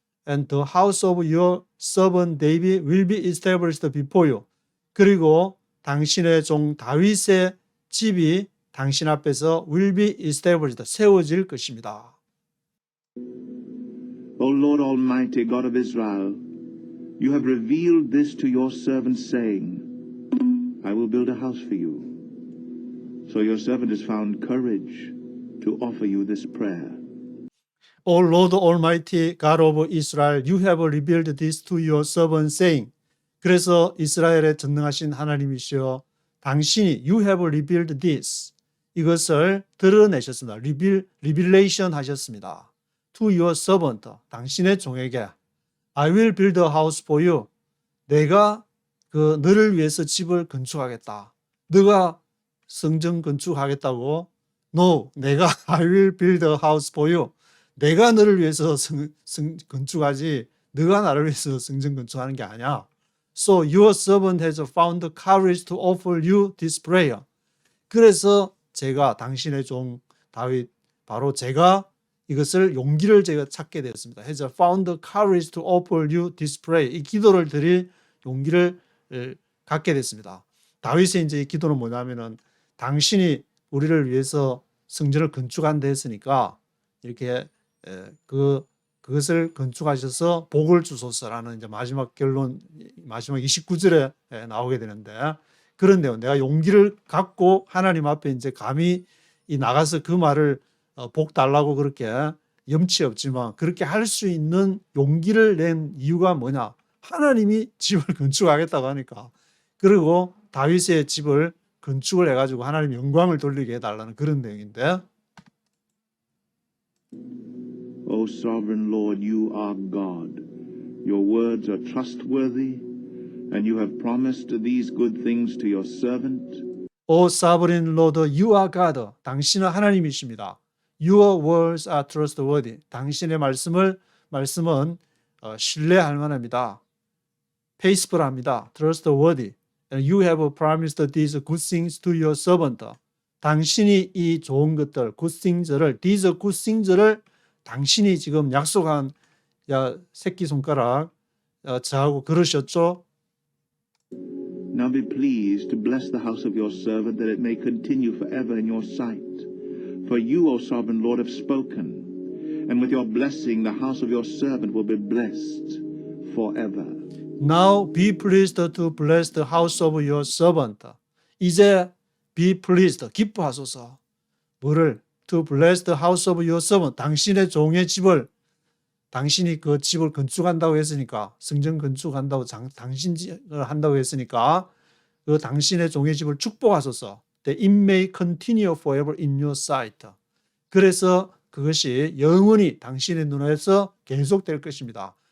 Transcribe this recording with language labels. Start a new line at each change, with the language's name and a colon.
English: And the house of your servant David will be established before you.
Korean: 그리고 당신의 종 다윗의 집이 당신 앞에서
English: will be established,
Korean: 세워질 것입니다.
English: O Lord Almighty, God of Israel, you have revealed this to your servant, saying, I will build a house for you. So your servant has found courage to offer you this prayer. O Lord Almighty, God of Israel, you have revealed this to your servant, saying,
Korean: 그래서 이스라엘의 전능하신 하나님이시여, 당신이
English: you have revealed this,
Korean: 이것을 드러내셨습니다. revelation 하셨습니다.
English: To your servant,
Korean: 당신의 종에게
English: I will build a house for you.
Korean: 내가 너를 위해서 집을 건축하겠다. 너가 성전 건축하겠다고?
English: No,
Korean: 내가
English: I will build a house for you.
Korean: 내가 너를 위해서 건축하지 너가 나를 위해서 성전 건축하는 게 아니야.
English: So your servant has found the courage to offer you this prayer.
Korean: 그래서 제가 당신의 종 다윗 바로 제가 이것을 용기를 제가 찾게 되었습니다.
English: Has found the courage to offer you this prayer.
Korean: 이 기도를 드릴 용기를 갖게 됐습니다. 다윗의 이제 이 기도는 뭐냐면은 당신이 우리를 위해서 성전을 건축한다 했으니까 이렇게 그 그것을 건축하셔서 복을 주소서라는 이제 마지막 결론, 마지막 29절에 나오게 되는데, 그런 내용, 내가 용기를 갖고 하나님 앞에 이제 감히 나가서 그 말을 복 달라고 그렇게 염치 없지만 그렇게 할 수 있는 용기를 낸 이유가 뭐냐? 하나님이 집을 건축하겠다고 하니까. 그리고 다윗의 집을 건축을 해가지고 하나님 영광을 돌리게 해달라는 그런 내용인데,
English: O sovereign Lord, you are God. Your words are trustworthy, and you have promised these good things to your servant. O sovereign Lord, you are God.
Korean: 당신은 하나님이십니다.
English: Your words are trustworthy.
Korean: 당신의 말씀은 신뢰할 만합니다. faithful합니다.
English: trustworthy. And you have promised these good things to your servant.
Korean: 당신이 이 좋은 것들, good things를,
English: these good things
Korean: 를 당신이 지금 약속한 새끼손가락 저하고 그러셨죠?
English: Now be pleased to bless the house of your servant, that it may continue forever in your sight. For you, O sovereign Lord, have spoken, and with your blessing the house of your servant will be blessed forever. Now be pleased to bless the house of your servant.
Korean: 이제
English: be pleased,
Korean: 기뻐하소서. 뭐를?
English: To bless the house of your servant.
Korean: 당신의 종의 집을, 당신이 그 집을 건축한다고 했으니까, 성전 건축한다고, 당신을 한다고 했으니까 그 당신의 종의 집을 축복하소서.
English: That it may continue forever in your sight.
Korean: 그래서 그것이 영원히 당신의 눈에서 계속될 것입니다.